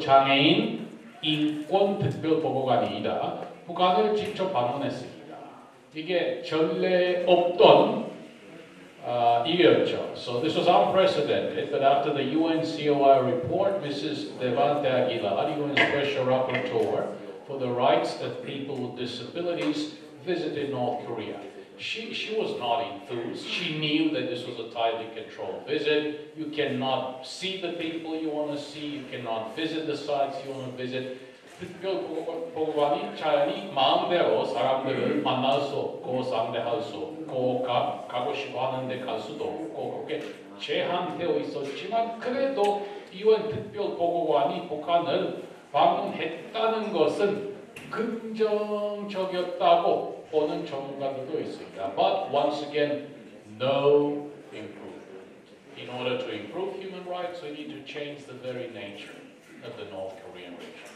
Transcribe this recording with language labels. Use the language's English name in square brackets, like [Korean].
[Korean] 장애인 인권 특별보고관이다. 북한을 직접 방문했습니다. 이게 전례 없던 일이었죠. [English] So this was unprecedented, but after the UNCOI report, Mrs. Levante Aguilar, UN Special Rapporteur for the Rights of People with Disabilities, visited North Korea. She was not enthused. She knew that this was a tightly controlled visit. You cannot see the people you want to see. You cannot visit the sites you want to visit. [Korean] 특별보고관이 자연히 마음대로 사람들을 만날 수 없고 상대할 수 없고 가고 싶어 하는데 갈 수도 없고 그렇게 제한되어 있었지만 그래도 UN 특별보고관이 북한을 방문했다는 것은 긍정적이었다고 보는 전문가들도 있습니다. [English] But once again, no improvement. In order to improve human rights, we need to change the very nature of the North Korean regime.